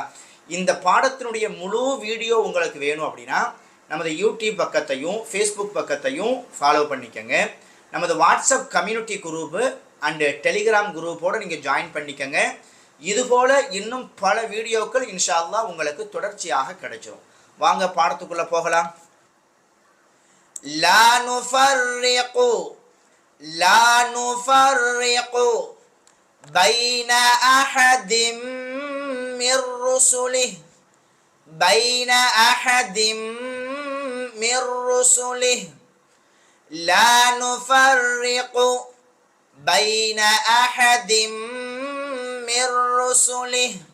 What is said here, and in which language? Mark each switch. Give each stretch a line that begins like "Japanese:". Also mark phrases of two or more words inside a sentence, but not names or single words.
Tamil: இந்த பாடத்தினுடைய முழு வீடியோ உங்களுக்கு வேணும் அப்படின்னா நமது யூடியூப் பக்கத்தையும் ஃபேஸ்புக் பக்கத்தையும் ஃபாலோ பண்ணிக்கோங்க. நமது வாட்ஸ்அப்
English: community group and
Tamil: டெலிகிராம் குரூப்போடு நீங்கள் ஜாயின் பண்ணிக்கோங்க. இதுபோல் இன்னும் பல வீடியோக்கள்
Arabic: إن شاء الله
Tamil: உங்களுக்கு தொடர்ச்சியாக கிடைச்சிடும். வாங்க பாடத்துக்குள்ளே போகலாம்.
Arabic: لا نفرق بين أحد من رسله لا نفرق بين أحد من رسله